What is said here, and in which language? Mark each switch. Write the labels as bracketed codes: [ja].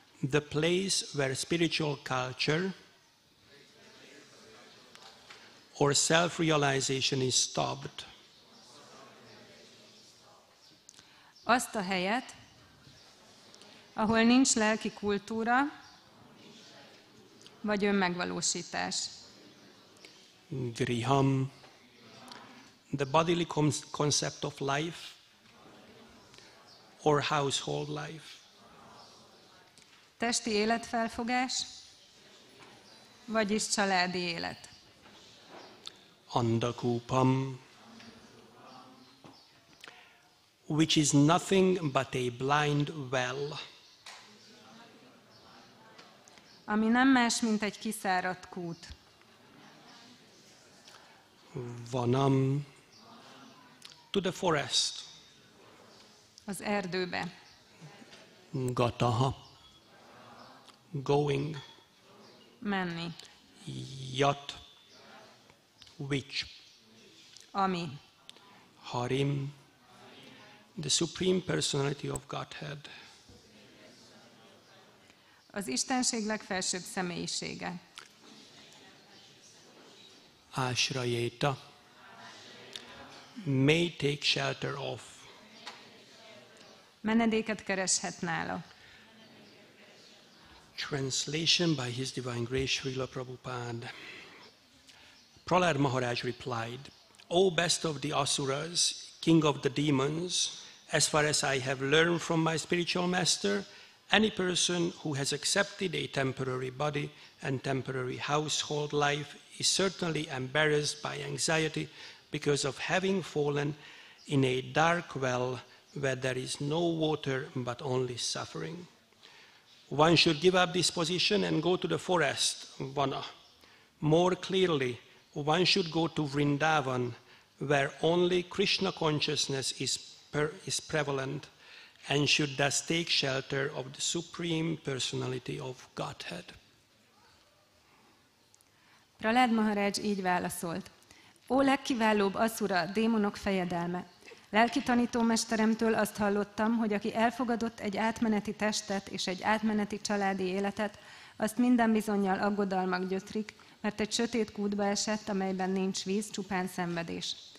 [en] The place where spiritual culture or self-realization is stopped. [hu] Azt a helyet, ahol nincs lelki kultúra, vagy önmegvalósítás. [en] Griham, the bodily concept of life or household life. [hu] Testi életfelfogás, vagyis családi élet. [en] Andakupam, which is nothing but a blind well. [hu] Ami nem más, mint egy kiszáradt kút. [en] Vanam, to the forest. [hu] Az erdőbe. [en] Gataha, going. [hu] Menni. [en] Yat, which. [hu] Ami. [en] Harim, the Supreme Personality of Godhead. [hu] Az Istenség legfelsőbb személyisége. [en] Ashrayeta, may take shelter of. [hu] Menedéket kereshet nála. [en] Translation by His Divine Grace, Srila Prabhupada. Prahlad Maharaj replied, O best of the Asuras, king of the demons, as far as I have learned from my spiritual master, any person who has accepted a temporary body and temporary household life is certainly embarrassed by anxiety because of having fallen in a dark well where there is no water but only suffering. One should give up this position and go to the forest, Vana. More clearly, one should go to Vrindavan, where only Krishna consciousness is prevalent, and should thus take shelter of the Supreme Personality of Godhead. [hu] Prahlad Maharaj így válaszolt. Ó legkiválóbb asszura, démonok fejedelme! Lelki tanítómesteremtől azt hallottam, hogy aki elfogadott egy átmeneti testet és egy átmeneti családi életet, azt minden bizonnyal aggodalmak gyötrik, mert egy sötét kútba esett, amelyben nincs víz, csupán szenvedés.